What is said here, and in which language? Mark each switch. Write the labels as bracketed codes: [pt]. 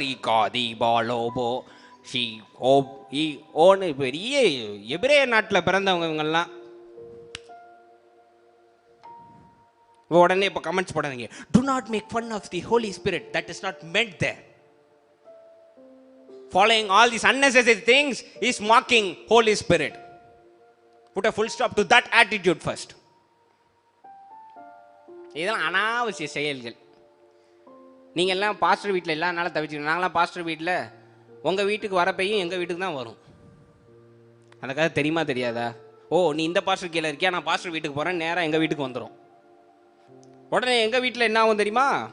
[ta] Reeka தீபாலோபோ she ஓ இ ஓன்னு பெரிய எபிரேய நாட்டில் பிறந்தவங்க இவங்கெல்லாம். [en] உடனே இப்போ கமெண்ட்ஸ் போடாதீங்க, do not make fun of the Holy Spirit, that is not meant there. Following all these unnecessary things is mocking Holy Spirit. Put a full stop to that attitude first. [ta] இதெல்லாம் அனாவசிய செயல்கள். நீங்கள் எல்லாம் பாஸ்டர் வீட்டில் எல்லா நாளும் தவிச்சிக்கணும். நாங்களாம் பாஸ்டர் வீட்டில் உங்கள் வீட்டுக்கு வரப்பையும் எங்கள் வீட்டுக்கு தான் வரும். அந்த கதை தெரியுமா தெரியாதா? ஓ, நீ இந்த பாஸ்டர் கீழே இருக்கியா, நான் பாஸ்டர் வீட்டுக்கு போகிறேன், நேராக எங்கள் வீட்டுக்கு வந்துடும். உடனே எங்கள் வீட்டில் என்ன ஆகும் தெரியுமா?